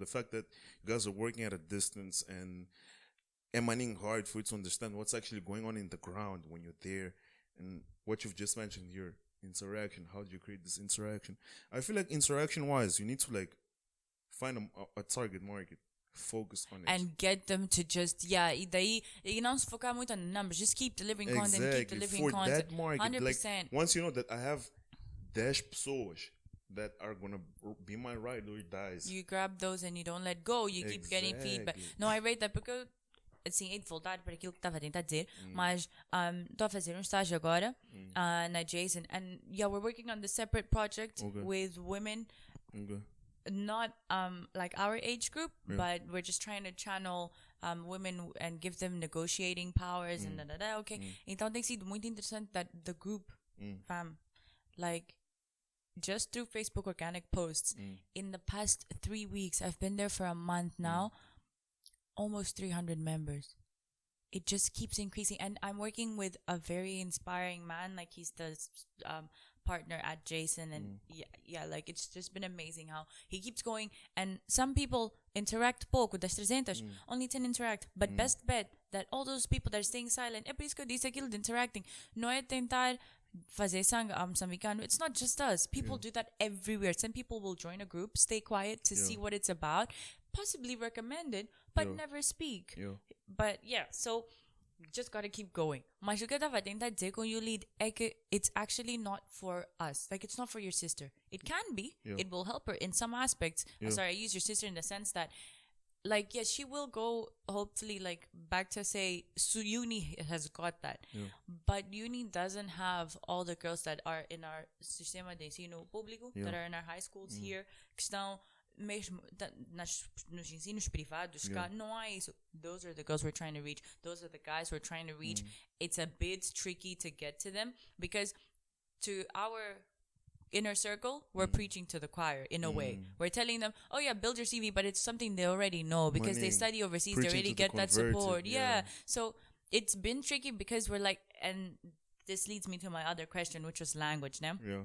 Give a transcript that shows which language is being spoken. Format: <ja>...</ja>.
<en>The fact that you guys are working at a distance and emanating hard for you to understand what's actually going on in the ground when you're there. And what you've just mentioned here, interaction. How do you create this interaction? I feel like interaction-wise, you need to like find a target market. Focus on it. And get them to just,</en> <pt>daí não se focar muito</pt> <en>on numbers. Just keep delivering content, keep delivering content. For that market, 100%. Like, once you know that I have 10 pessoas that are going to be my ride or dies. You grab those and you don't let go. You keep getting feedback. No, I rate that because,</en> <pt>assim, hei de voltar para aquilo que estava a tentar dizer, mas estou a fazer estágio agora na Jason.</pt> <en>And we're working on the separate project with women. Okay. Not like our age group, but we're just trying to channel women and give them negotiating powers and okay.</en> <pt>Então tem sido muito interessante</pt> <en>that the group, like just through Facebook organic posts, in the past 3 weeks, I've been there for a month now, almost 300 members. It just keeps increasing, and I'm working with a very inspiring man, like he's the partner at Jason, and like it's just been amazing how he keeps going. And some people interact</en> <pt>pouco das 300,</pt> <en>only 10 interact, but best bet that all those people that are staying silent,</en> <pt>é por isso que eu disse aquilo de interacting, não é tentar fazer sangue moçambicano.</pt> <en>It's not just us. People do that everywhere. Some people will join a group, stay quiet to see what it's about, possibly recommend it, but never speak. But so just gotta keep going.</en> <pt>Mas o que eu estava a tentar dizer com YouLead é que</pt> <en>it's actually not for us. Like, it's not for your sister. It can be. It will help her in some aspects. Sorry, I use your sister in the sense that, like, yes, she will go, hopefully, like, back to say, so uni has got that. But uni doesn't have all the girls that are in our</en> <pt>sistema de ensino público,</pt> <en>that are in our high schools here,</en> <pt>que estão mesmo nos ensinos privados, cá não há isso.</pt> <en>Those are the girls we're trying to reach. Those are the guys we're trying to reach. It's a bit tricky to get to them because to our inner circle, we're preaching to the choir in a way. We're telling them, oh yeah, build your CV, but it's something they already know because they study overseas. They already get that support. So it's been tricky because we're like, and this leads me to my other question, which was language, né?</en>